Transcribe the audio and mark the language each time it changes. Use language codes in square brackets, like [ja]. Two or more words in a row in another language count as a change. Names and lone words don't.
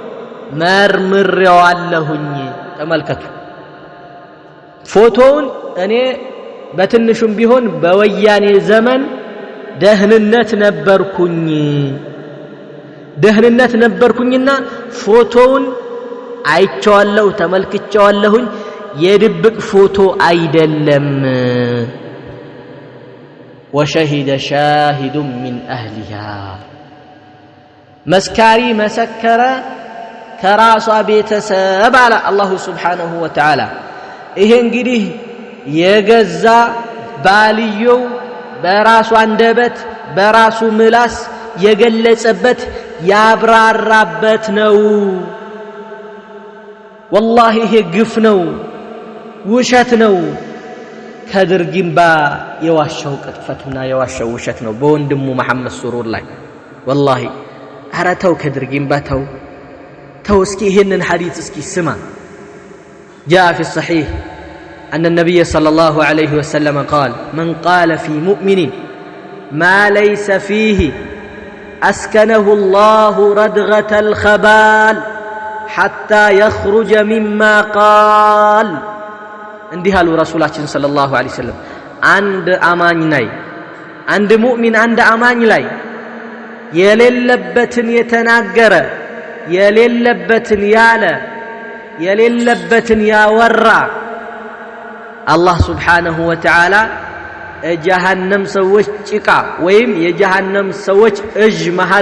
[am] መርምሬዋለሁኝ ተመልከቱ ፎቶውን እኔ በትንሹም ቢሆን በወያኔ ዘመን ደህንነት ነበርኩኝና ፎቶውን አይቼዋለሁ ተመልክቼዋለሁኝ የድብቅ ፎቶ አይደለም [ar] وشهد شاهد من أهلها [am] መስካሪ መሰከረ ከራሷ ቤተሰብ አለ [ar] الله سبحانه وتعالى [am] ይሄ እንግዲህ የገዛ ባልየው በራሱ አንደበት በራሱ ምላስ የገለጸበት ያብራራበት ነው والله ይሄ ግፍ ነው ውሸት ነው ከድር ጊምባ የዋሻው ቅጥፈትና የዋሻው ውሸት ነው በወንድሙ መሐመድ ሱሩር ላይ والله አራተው ከድር ጊምባ ተው እስኪ ይሄንን ሐዲስ እስኪ ስማ [ar] جاء في الصحيح أن النبي صلى الله عليه وسلم قال من قال في مؤمن ما ليس فيه أسكنه الله ردغة الخبال حتى يخرج مما قال [am] እንዲህ አሉ ረሱላችን [ar] صلى الله عليه وسلم [am] አንድ አማኝ ላይ አንድ ሙእሚን አንድ አማኝ ላይ የሌለበትን የተናገረ የሌለበትን ያለ የሌለበትን ያወራ [ar] الله سبحانه وتعالى [am] የጀሃነም ሰዎች ጭቃ ወይም የጀሃነም ሰዎች እጅ መሃል